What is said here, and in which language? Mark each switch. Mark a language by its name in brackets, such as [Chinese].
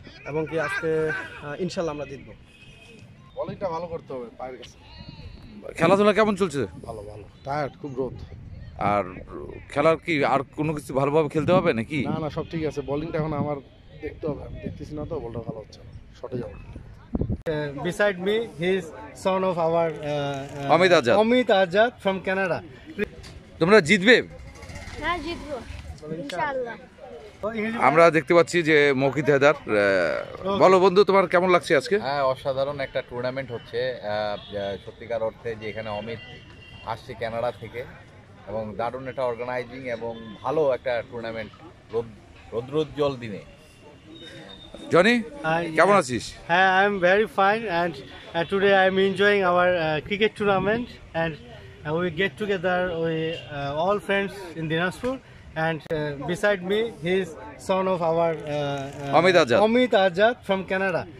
[Bangla] এবং কি আজকে ইনশাল্লাহ আমরা জিতবো। বলিংটা ভালো করতে হবে পায়ের কাছে। খেলাধুলা কেমন চলছে? ভালো, টায়ার্ড, খুব রোদ। আর খেলার কি আর কোনো কিছু ভালোভাবে খেলতে হবে নাকি? না সব ঠিক আছে, বলিংটা এখন আমার দেখতে হবে, আমি দেখতেছি না তো, বলটা ভালো হচ্ছে না, শটে যাবো। [English] Beside me, he is son of our [Bangla] Amit [English] Azad from Canada. [Bangla] তোমরা জিতবে? হ্যাঁ জিতবো ইনশাআল্লাহ। আমরা দেখতে পাচ্ছি যে মৌখিত হেদার। বলো বন্ধু, তোমার কেমন লাগছে আজকে? হ্যাঁ, অসাধারণ একটা টুর্নামেন্ট হচ্ছে, সত্যিকার অর্থে যে এখানে অমিত আসছে কানাডা থেকে, এবং দারুণ একটা অর্গানাইজিং এবং ভালো একটা টুর্নামেন্ট রৌদ্রোজ্জ্বল দিনে। জনি, কেমন আছিস? [English] I am very fine, and today I am enjoying our cricket tournament, and we get together with all friends in Dinajpur. And beside me, he is son of our Amit Azad from Canada.